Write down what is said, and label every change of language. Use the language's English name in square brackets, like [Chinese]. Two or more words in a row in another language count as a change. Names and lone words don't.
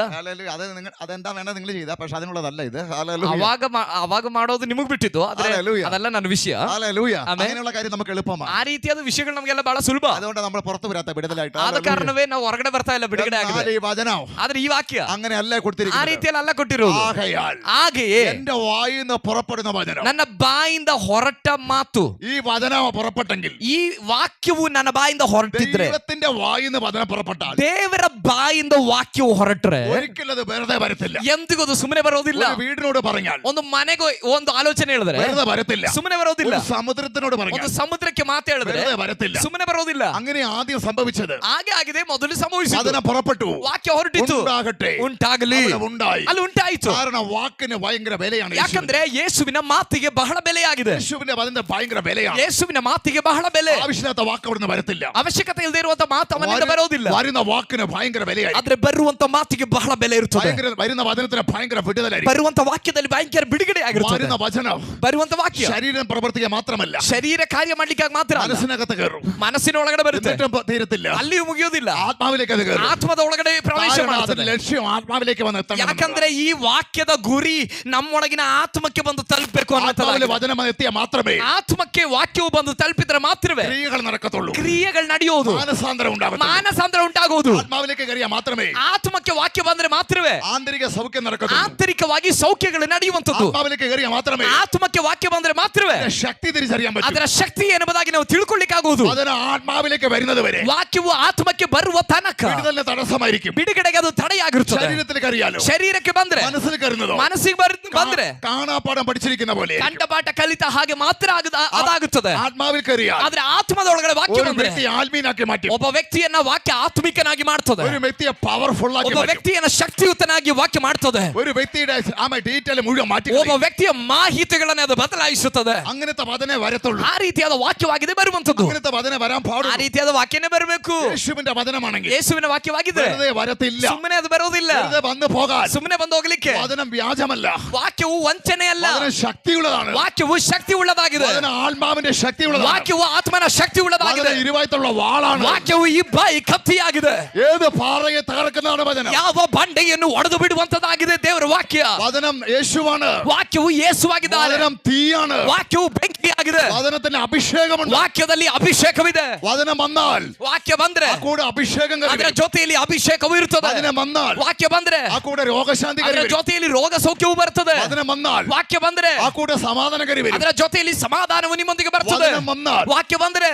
[Malayalam] ഹല്ലേലൂയ. അത് നിങ്ങൾ അതെന്താ വേണ്ട നിങ്ങൾ ചെയ്താ, പക്ഷെ അതിനുള്ളതല്ല ഇത്. ഹല്ലേലൂയ. [Kannada] ಅವಾಗ ಮಾಡೋದು ನಿಮಗೆ ಬಿಟ್ಟಿದ್ದು, ಆದ್ರೆ [Malayalam] ഹല്ലേലൂയ. [Kannada] ಅದೆಲ್ಲ ನನ್ನ ವಿಷಯ. [Malayalam] ഹല്ലേലൂയ. [Kannada] ಆಮೆನ್. [Malayalam] അങ്ങനെയുള്ള കാര്യം നമുക്ക് എളുപ്പമാണ്. [Kannada] ಆ ರೀತಿಯಾದ ವಿಷಯಗಳು ನಮಗೆಲ್ಲ ಬಹಳ ಸುಲಭ. [Malayalam] അതുകൊണ്ട് നമ്മൾ പുറത്തു വരാത്ത വിടുതലായിട്ട്. [Kannada] ಆದ ಕಾರಣವೇ ನಾವು ಹೊರಗಡೆ ಬರ್ತಾ ಇಲ್ಲ, ಬಿಡುಗಡೆ ಆಗಿದೆ. [Malayalam] ഈ വചനം [Kannada] ಆದ್ರೆ ಈ ವಾಕ್ಯ [Malayalam] അങ്ങനെയല്ല [Kannada] ಆ [Malayalam] കൊടുത്തിരിക്കുന്നത്. [Kannada] ರೀತಿಯಲ್ಲಿ ಅಲ್ಲ ಕೊಟ್ಟಿರೋದು. ಹಾಗೆಯೇ [Malayalam] എന്റെ വായിൽ നിന്ന് പുറപ്പെടുന്ന വചനം, [Kannada] ನನ್ನ ಬಾಯಿಂದ ಹೊರಟ ಮಾತು, [Malayalam] ഈ വചനം പുറപ്പെട്ടെങ്കിൽ, [Kannada] ಈ ವಾಕ್ಯವು ನನ್ನ ಬಾಯಿಂದ ಹೊರಟಿದ್ರೆ, [Malayalam] ദൈവത്തിന്റെ വായിൽ നിന്ന് വചനം പുറപ്പെട്ടാൽ, [Kannada] ದೇವರ ಬಾಯಿಂದ ವಾಕ್ಯವು ಹೊರಟ್ರೆ [Malayalam] ഒരിക്കലും ಅದು വെറുതെ വരത്തില്ല. [Kannada] ಎಂದಿಗೂ ಅದು ಸುಮ್ಮನೆ ಬರೋದಿಲ್ಲ. [Malayalam] ഒരു വീടിനോട് പറഞ്ഞാൽ [Kannada] ಒಂದು ಮನೆಗೆ ಒಂದು ಆಲೋಚನೆ ಹೇಳಿದ್ರೆ [Malayalam] വെറുതെ വരത്തില്ല. [Kannada] ಸುಮ್ಮನೆ ಬರೋದಿಲ್ಲ. [Malayalam] ഒരു സമുദ്രത്തിനോട് [Kannada] ಒಂದು [Malayalam] പറഞ്ഞാൽ [Kannada] ಸಮುದ್ರಕ್ಕೆ ಮಾತು ಹೇಳಿದ್ರೆ [Malayalam] വെറുതെ വരത്തില്ല. [Kannada] ಸುಮ್ಮನೆ ಬರೋದಿಲ್ಲ. [Malayalam] അങ്ങനെ ആദ്യം സംഭവിച്ചത്. [Kannada] ಹಾಗೆ ಆಗಿದೆ, ಮೊದಲು ಸಂಭವಿಸಿತು. [Malayalam] വചനം പുറപ്പെട്ടു, [Kannada] ವಾಕ್ಯ ಹೊರಟಿತು, [Malayalam] ഉണ്ടാകട്ടെ, [Kannada] ಉಂಟಾಗಲಿ, [Malayalam] അവിടെ ഉണ്ടായി. [Kannada] ಅಲ್ಲಿ ಉಂಟಾಯಿತು. [Malayalam] കാരണം വാക്കിന് ഭയങ്കര വിലയാണ്. [Kannada] ಯಾಕಂದ್ರೆ ಯೇಸುವಿನ ಮಾತಿಗೆ ಬಹಳ ಬೆಲೆಯಾಗಿದೆ. [Malayalam] യേശുവിന്റെ വചനത്തിന് ഭയങ്കര വിലയാണ്. [Kannada] ಯೇಸುವಿನ ಮಾತಿಗೆ ಬಹಳ ಬೆಲೆ. [Malayalam] ആവശ്യമില്ലാത്ത വാക്ക് അവിടുന്ന് വരത്തില്ല. [Kannada] ಅವಶ್ಯಕತೆ ಇಲ್ಲದೆ ಇರುವಂತ ಮಾತು ಅವನಿಂದ ಬರೋದಿಲ್ಲ. [Malayalam] വരുന്ന വാക്കിന് ഭയങ്കര വിലയായി. [Kannada] ಆದ್ರೆ ಬರುವಂತ ಮಾತಿಗೆ ಬಹಳ ಬೆಲೆ ಇರುತ್ತದೆ. [Malayalam] വരുന്ന വചനത്തിന് ഭയങ്കര വിടുതലായിരിക്കും. [Kannada] ಬರುವಂತ ವಾಕ್ಯದಲ್ಲಿ ಭಯಂಕರ ಬಿಡುಗಡೆ ಆಗಿರುತ್ತದೆ. [Malayalam] വരുന്ന വചനം [Kannada] ಬರುವಂತ ವಾಕ್ಯ [Malayalam] ശരീരം പ്രവർത്തിക്കാൻ മാത്രമല്ല, [Kannada] ಶರೀರ ಕಾರ್ಯ ಮಾಡ್ಲಿಕ್ಕೆ ಮಾತ್ರ ಅಲ್ಲ, [Malayalam] മനസ്സിനകത്ത് കയറും, [Kannada] ಮನಸ್ಸಿನ ಒಳಗಡೆ ಬರುತ್ತೆ. [Malayalam] എന്നിട്ടും തീരത്തില്ല, [Kannada] ಅಲ್ಲಿಯೂ ಮುಗಿಯೋದಿಲ್ಲ, [Malayalam] ആത്മാവിലേക്ക് അത് കയറും. [Kannada] ಆತ್ಮದ ಒಳಗಡೆ ಪ್ರವೇಶ ಮಾಡುತ್ತದೆ. [Malayalam] ലക്ഷ്യം ആത്മാവിലേക്ക് വന്ന് എത്തണം. [Kannada] ಯಾಕಂದ್ರೆ ಈ ವಾಕ್ಯದ ಗುರಿ ನಮ್ಮೊಳಗಿನ ಆತ್ಮಕ್ಕೆ ಬಂದು ತಲುಪಬೇಕು [Malayalam] ആത്മാവിലെ [Kannada] ಅನ್ನೋದು. [Malayalam] വചനം എത്തിയാൽ മാത്രമേ [Kannada] ಆತ್ಮಕ್ಕೆ ವಾಕ್ಯವು ಬಂದು ತಲುಪಿದ್ರೆ ಮಾತ್ರವೇ [Malayalam] ക്രിയകൾ നടക്കത്തുള്ളൂ, [Kannada] ಕ್ರಿಯೆಗಳು ನಡೆಯೋದು, [Malayalam] മാനസാന്തരം ഉണ്ടാകും, [Kannada] ಮಾನಸಾಂತರ ಉಂಟಾಗುವುದು. [Malayalam] ആത്മാവിലേക്ക് കയറിയാൽ മാത്രമേ [Kannada] ಆತ್ಮಕ್ಕೆ ವಾಕ್ಯ ಬಂದ್ರೆ ಮಾತ್ರವೇ [Malayalam] ആന്തരിക സൗഖ്യം നടക്കത്തുള്ളൂ. [Kannada] ಆಂತರಿಕವಾಗಿ ಸೌಖ್ಯಗಳು ನಡೆಯುವಂತದ್ದು. [Malayalam] ആത്മാവിലേക്ക് കയറിയാൽ മാത്രമേ [Kannada] ಆತ್ಮಕ್ಕೆ ವಾಕ್ಯ ಬಂದ್ರೆ ಮಾತ್ರವೇ [Malayalam] ശക്തി തിരിച്ചറിയാൻ പറ്റൂ. [Kannada] ಅದರ ಶಕ್ತಿ ಏನೆಂಬುದಾಗಿ ನಾವು ತಿಳ್ಕೊಳ್ಳಿಕ್ಕಾಗುವುದು. [Malayalam] അതിന് ആത്മാവിലേക്ക് വരുന്നത് വരെ വരെ [Kannada] ವಾಕ್ಯವು ಆತ್ಮಕ್ಕೆ ಬರುವ ತನಕ [Malayalam] വിടുതലിന് തടസ്സമായിരിക്കും. [Kannada] ಬಿಡುಗಡೆಗೆ ಅದು ತಡೆಯಾಗಿರುತ್ತದೆ. [Malayalam] ശരീരത്തിലേക്ക് അറിയാലോ, [Kannada] ಶರೀರಕ್ಕೆ ಬಂದ್ರೆ, [Malayalam] മനസ്സിൽ കരുതുന്നതോ [Kannada] ಮನಸ್ಸಿಗೆ ಬಂದ್ರೆ [Malayalam] കാണാപ്പാടം പഠിച്ചിരിക്കുന്ന പോലെ [Kannada] ಕಂಠಪಾಠ ಕಲಿತ ಹಾಗೆ ಮಾತ್ರ ಅದಾಗುತ್ತದೆ. [Malayalam] ആത്മാവിൽ കയറിയാൽ [Kannada] ಆದ್ರೆ ಆತ್ಮದೊಳಗಡೆ ವಾಕ್ಯ [Malayalam] ഒരു [Kannada] ಬಂದ್ರೆ [Malayalam] വ്യക്തി ആത്മീയനാക്കി മാറ്റും. [Kannada] ಒಬ್ಬ ವ್ಯಕ್ತಿಯನ್ನ ವಾಕ್ಯ ಆತ್ಮಿಕನಾಗಿ ಮಾಡ್ತದೆ. [Malayalam] ഒരു വ്യക്തിയെ പവർഫുൾ ആക്കി [Kannada] ಒಬ್ಬ [Malayalam] മാറ്റും. [Kannada] ವ್ಯಕ್ತಿಯನ್ನ ಶಕ್ತಿಯುತನಾಗಿ ವಾಕ್ಯ ಮಾಡ್ತದೆ. [Malayalam] ഒരു വ്യക്തിയുടെ ഡീറ്റെയിൽ മുഴുവൻ മാറ്റി [Kannada] ಒಬ್ಬ ವ್ಯಕ್ತಿಯ ಮಾಹಿತಿಗಳನ್ನ ಅದು ಬದಲಾಯಿಸುತ್ತದೆ. [Malayalam] അങ്ങനത്തെ വചനേ വരത്തുള്ളൂ. [Kannada] ಆ ರೀತಿಯಾದ ವಾಕ್ಯವಾಗಿದೆ ಬರುವಂತದ್ದು. [Malayalam] അങ്ങനത്തെ വചന വരാൻ [Kannada] ಆ [Malayalam] പാടില്ല. [Kannada] ರೀತಿಯಾದ ವಾಕ್ಯನೇ ಬರಬೇಕು. [Malayalam] യേശുവിന്റെ വചനമാണെങ്കിൽ [Kannada] ಯೇಸುವಿನ ವಾಕ್ಯವಾಗಿದೆ. [Malayalam] വെറുതെ വരത്തില്ല. [Kannada] ಸುಮ್ಮನೆ ಅದು ಬರೋದಿಲ್ಲ. [Malayalam] വെറുതെ വന്നു പോകാൻ. [Kannada] ಸುಮ್ಮನೆ ಬಂದು ಹೋಗ್ಲಿಕ್ಕೆ. [Malayalam] വചനം വ്യാജമല്ല. [Kannada] ವಾಕ್ಯವು ವಂಚನೆ ಅಲ್ಲ. [Malayalam] വചനം ശക്തിയുള്ളതാണ്. [Kannada] ವಾಕ್ಯವು ಶಕ್ತಿ ಉಳ್ಳದಾಗಿದೆ. [Malayalam] വചനം ആത്മാവിന്റെ ശക്തിയുള്ളതാണ്. [Kannada] ವಾಕ್ಯವು ಆತ್ಮನ ಶಕ್ತಿ ಉಳ್ಳದಾಗಿದೆ. [Malayalam] വചനം ഇരുവായിട്ടുള്ള വാളാണ്. [Kannada] ವಾಕ್ಯವು ಇಬ್ಬಾಯಿ ಕತ್ತಿಯಾಗಿದೆ. [Malayalam] ഏത് പാറയെ തകർക്കുന്നതാണ് വചനം. [Kannada] ಯಾವ ಬಂಡೆಯನ್ನು ಒಡೆದು ಬಿಡುವಂತದಾಗಿದೆ ದೇವರ ವಾಕ್ಯ. [Malayalam] വചനം യേശുവാണ്. [Kannada] ವಾಕ್ಯವು ಯೇಸುವಾಗಿದ್ದಾನೆ. [Malayalam] വചനം തീയാണ്. [Kannada] ವಾಕ್ಯವು ಬೆಂಕಿಯಾಗಿದೆ. [Malayalam] വചനത്തിന് അഭിഷേകമുണ്ട്. [Kannada] ವಾಕ್ಯದಲ್ಲಿ ಅಭಿಷೇಕವಿದೆ. [Malayalam] വചനം വന്നാൽ [Kannada] ವಾಕ್ಯ ಬಂದ್ರೆ [Malayalam] ആ കൂടെ അഭിഷേകം [Kannada] ಅದರ [Malayalam] കരുതും. [Kannada] ಜೊತೆಯಲ್ಲಿ ಅಭಿಷೇಕವು ಇರುತ್ತದೆ. [Malayalam] വചനം വന്നാൽ [Kannada] ವಾಕ್ಯ ಬಂದ್ರೆ [Malayalam] ആ കൂടെ രോഗശാന്തി [Kannada] ಅದರ [Malayalam] കരുതും. [Kannada] ಜೊತೆಯಲ್ಲಿ ರೋಗ ಸೌಖ್ಯವು ಬರ್ತದೆ. [Malayalam] വചനം വന്നാൽ [Kannada] ವಾಕ್ಯ ಬಂದ್ರೆ [Malayalam] ആ കൂടെ സമാധാനം കരുവരും. [Kannada] ಅದರ ಜೊತೆಯಲ್ಲಿ ಸಮಾಧಾನವು ನಿಮ್ಮೊಂದಿಗೆ ಬರ್ತದೆ. [Malayalam] വചനം വന്നാൽ [Kannada] ವಾಕ್ಯ ಬಂದ್ರೆ